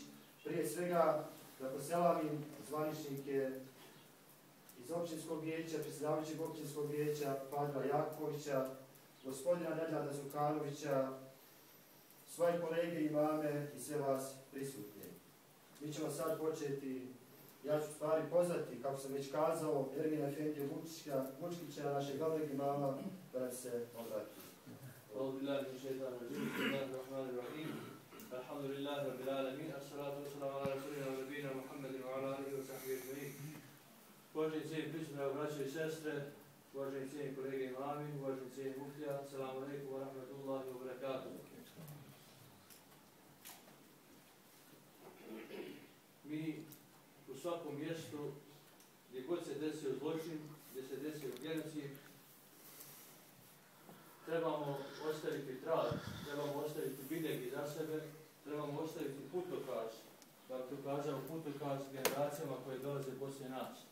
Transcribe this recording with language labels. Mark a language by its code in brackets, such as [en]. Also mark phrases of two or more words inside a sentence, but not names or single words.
[bs] Prije svega da poselamim zvaničnike iz općinskog vijeća, predsjedavajućeg općinskog vijeća Padra Jakovića, gospodina Nedljada Zukanovića, svoje kolege imame i sve vas prisutne. Mi ćemo sad početi ja ću stvari pozvati, kako sam već kazao, Ermina Efendiju Vučkića, našeg glavnog imama, da nam se obrati. [ar] الحمد لله رب العالمين الصلاة والسلام على رسولنا ونبينا محمد وعلى آله وصحبه أجمعين. [bs] Uvaženi cijeni prisutni braćo i sestre, uvaženi cijeni kolege imami, uvaženi cijeni muftija, [ar] السلام عليكم ورحمة الله وبركاته. [bs] Mi u svakom mjestu gdje god se desio zločin, gdje se desio genocid, trebamo ostaviti trag, trebamo ostaviti biljeg iza sebe, trebamo ostaviti putokaz, da bi to kazao putokaz generacijama koje dolaze poslije nas.